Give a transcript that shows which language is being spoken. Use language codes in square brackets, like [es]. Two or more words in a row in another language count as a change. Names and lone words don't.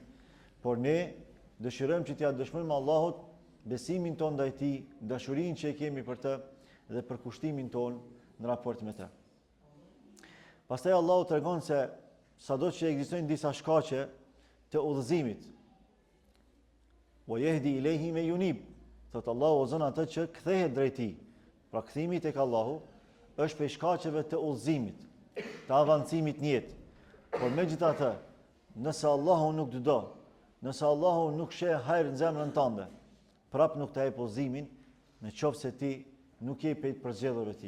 [sq] Por ne dëshirojmë që t'ia dëshmojmë Allahut besimin tonë ndaj tij, dashurinë që e kemi për të dhe për kushtimin tonë në raport me të. Pastaj Allahu tregon se sado që ekzistojnë disa shkaqe të udhëzimit, [ar] ويهدي إليه من ينيب, [sq] thotë Allahu ozon atë që kthehet drejt tij. Pra kthimi tek Allahu është prej shkaqeve të udhëzimit, të avancimit në jetë. Por megjithatë, nëse Allahu nuk do, nëse Allahu nuk sheh hajër në zemrën tënde, prap nuk të jep udhëzimin, nëse ti nuk je prej përzgjedhurve të tij.